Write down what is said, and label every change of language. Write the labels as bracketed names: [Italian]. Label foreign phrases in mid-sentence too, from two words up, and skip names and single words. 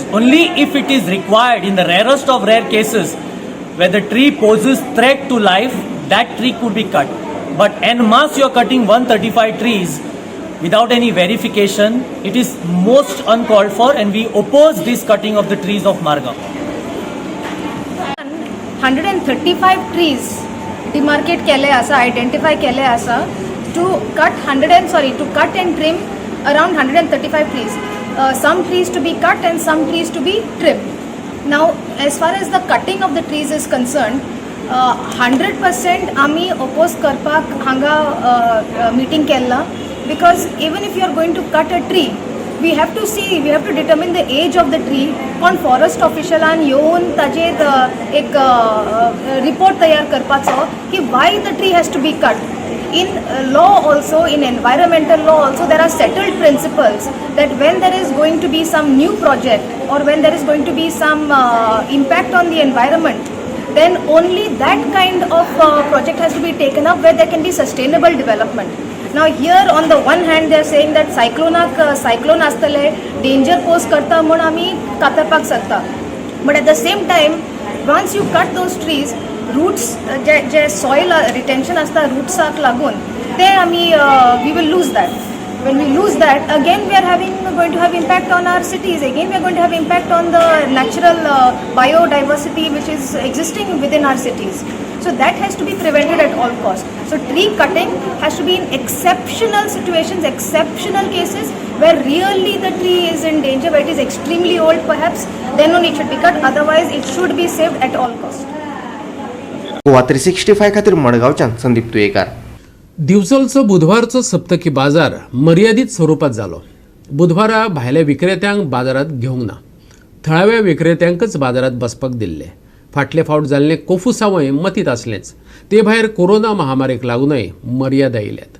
[English] Only if it is required in the rarest of rare cases, where the tree poses threat to life, that tree could be cut. But en masse you are cutting 135 trees without any verification. It is most uncalled for, and we oppose this cutting of the trees of Margaon. 135 trees demarcate [Konkani] केले आसा, [English] identify [Konkani] केले आसा [English] to cut and trim around 135 trees. Some trees to be cut and some trees to be trimmed. Now as far as the cutting of the trees is concerned, 100% [Konkani] आमी oppose करपाक हांगा meeting केला. [English] Because even if you are going to cut a tree, we have to determine the age of the tree. [Konkani] कोण फॉरेस्ट ऑफिशियलान येवन ताजेर एक रिपोर्ट तयार करपाचो की [English] why the tree has to be cut. In law also, in environmental law also, there are settled principles that when there is going to be some new project or when there is going to be some impact on the environment, then only that kind of project has to be taken up where there can be sustainable development. Now here on the one hand they are saying that [Konkani] सायक्लोन आसतले डेंजर पोज करता म्हणून आमी कातरपाक शकता, [English] but at the same time once you cut those trees, roots [Konkani] जे soil retention असता rootsak लागून ते आमी [English] we will lose that. When we lose that, again we are going to have impact on our cities. Again we are going to have impact on the natural biodiversity which is existing within our cities. So that has to be prevented at all costs. So tree cutting has to be in exceptional situations, exceptional cases where really the tree is in danger, where it is extremely old perhaps, then only it should be cut. Otherwise it should be saved at all costs. [Konkani] गोवा 365 खातीर मडगांवच्यान संदीप तुयेकार. दिवचलचो बुधवारचो सप्तकी बाजार मर्यादीत स्वरुपात जालो. बुधवारा भायल्या विक्रेत्यांक बाजारात घेवंक ना, थळाव्या विक्रेत्यांकच बाजारात बसपाक दिल्ले. फाटले फावट जाल्ले कोफू सावय मतीत आसलेंच. ते भायर कोरोना महामारीक लागूनय मर्यादा आयल्यात.